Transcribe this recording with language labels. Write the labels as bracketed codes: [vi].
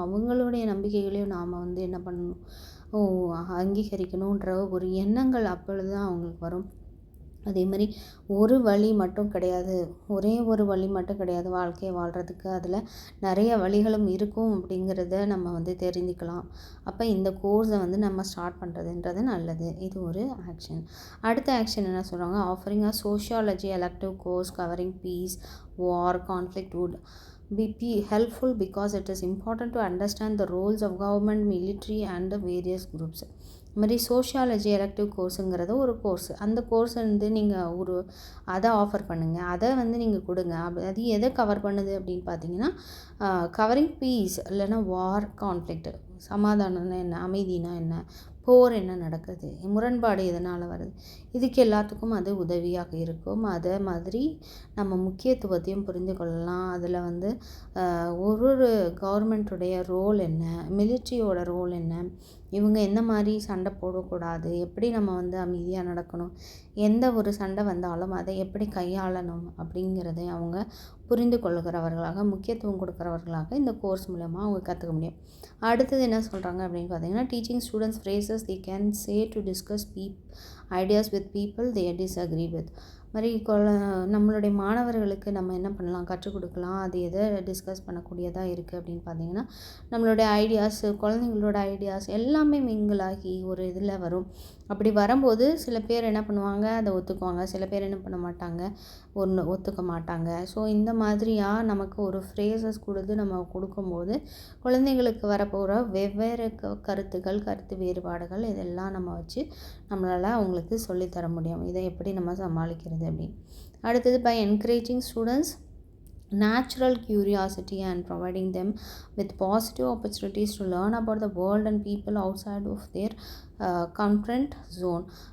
[ta] அவங்களுடைய நம்பிக்கைகளையும் நாம் என்ன பண்ணணும், அங்கீகரிக்கணுன்ற ஒரு எண்ணங்கள் அப்பொழுது தான் அவங்களுக்கு வரும். அதே மாதிரி ஒரு வழி மட்டும் கிடையாது, ஒரே ஒரு வழி மட்டும் கிடையாது வாழ்க்கையை வாழ்கிறதுக்கு. அதில் நிறைய வழிகளும் இருக்கும் அப்படிங்கிறத நம்ம தெரிஞ்சுக்கலாம். அப்போ இந்த கோர்ஸை நம்ம ஸ்டார்ட் பண்ணுறதுன்றது நல்லது. இது ஒரு ஆக்ஷன். அடுத்த ஆக்ஷன் என்ன சொல்கிறாங்க, [en] Offering a sociology elective course covering peace, war, conflict would be helpful because it is important to understand the roles of government, military and the various groups. [ta] இது மாதிரி சோஷியாலஜி எலக்டிவ் கோர்ஸுங்கிறது ஒரு course. அந்த course நீங்கள் அதை offer பண்ணுங்கள், அதை நீங்கள் கொடுங்க. அது எதை கவர் பண்ணுது அப்படின்னு பார்த்தீங்கன்னா, கவரிங் பீஸ் இல்லைன்னா வார், கான்ஃப்ளிக்ட், சமாதானம்னா என்ன, அமைதினா என்ன, போர் என்ன நடக்குது, முரண்பாடு எதனால் வருது, இதுக்கு எல்லாத்துக்கும் அது உதவியாக இருக்கும். அதே மாதிரி நம்ம முக்கியத்துவத்தையும் புரிந்து கொள்ளலாம். அதில் ஒரு கவர்மெண்ட்டுடைய ரோல் என்ன, மிலிட்ரியோட ரோல் என்ன, இவங்க எந்த மாதிரி சண்டை போடக்கூடாது, எப்படி நம்ம அமைதியாக நடக்கணும், எந்த ஒரு சண்டை வந்தாலும் அதை எப்படி கையாளணும் அப்படிங்கிறதை அவங்க புரிந்து கொள்கிறவர்களாக, முக்கியத்துவம் கொடுக்குறவர்களாக இந்த கோர்ஸ் மூலமாக அவங்க கற்றுக்க முடியும். அடுத்தது என்ன சொல்கிறாங்க அப்படின்னு பார்த்தீங்கன்னா, [en] Teaching students phrases they can say to discuss ideas with people they disagree with. [ta] மாதிரி நம்மளுடைய மாணவர்களுக்கு நம்ம என்ன பண்ணலாம், கற்றுக் கொடுக்கலாம். அது எதை டிஸ்கஸ் பண்ணக்கூடியதாக இருக்குது அப்படின்னு பார்த்தீங்கன்னா, நம்மளுடைய ஐடியாஸ், குழந்தைங்களோட ஐடியாஸ் எல்லாமே மிங்கிளாகி ஒரு இதில் வரும். அப்படி வரும்போது சில பேர் என்ன பண்ணுவாங்க, அதை ஒத்துக்குவாங்க, சில பேர் என்ன பண்ண மாட்டாங்க, ஒத்துக்க மாட்டாங்க. ஸோ இந்த மாதிரியாக நமக்கு ஒரு ஃப்ரேசஸ் நம்ம கொடுக்கும்போது குழந்தைங்களுக்கு வரப்போகிற வெவ்வேறு கருத்துக்கள், கருத்து வேறுபாடுகள் இதெல்லாம் நம்ம வச்சு நம்மளால் அவங்களுக்கு சொல்லித்தர முடியும். இதை எப்படி நம்ம சமாளிக்கிறது அப்படின்னு. அடுத்தது, [en] By encouraging students natural curiosity and providing them with positive opportunities to learn about the world and people outside of their comfort zone.